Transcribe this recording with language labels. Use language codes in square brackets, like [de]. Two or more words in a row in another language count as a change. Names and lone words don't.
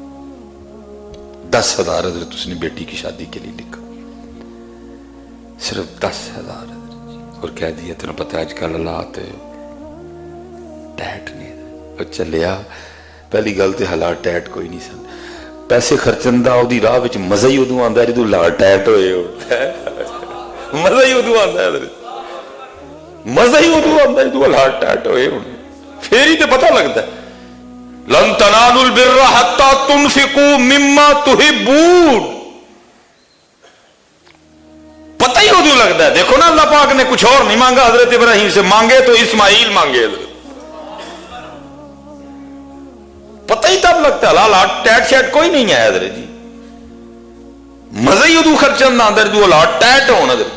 [ur] 10,000 حضرت اس نے بیٹی کی شادی کے لیے لکھا، صرف 10,000 حضرت جی. [pa] اور کہہ دیا تینوں پتہ آج کل حالات ٹیٹ نہیں. اور چلیا پہلی گل تے حالات ٹیٹ کوئی نہیں سن. پیسے خرچن دا دی راہ وچ مزہ ہی ادوں آندا ہے جدوں حالات ٹیٹ ہوئے. مزہ ہی ادوں آندا ہے حضرت، مزہ ہی ادوں آندا ہے جدوں حالات ٹیٹ ہوئے. [ur] پھر ہی تو پتہ لگتا ہے [ar] لن تنالوا البر حتى تنفقوا مما تحبون. [pa] پتہ ہی ادوں لگتا ہے. [ur] دیکھو نا اللہ پاک نے کچھ اور نہیں مانگا حضرت ابراہیم سے، مانگے تو اسماعیل مانگے حضرت. [pa] پتہ ہی تب لگتا ہے حالات ٹیٹ شیٹ کوئی نہیں ہے حضرت جی. مزہ ہی ادوں خرچن نہ اندر جو حالات ٹیٹ ہون حضرت.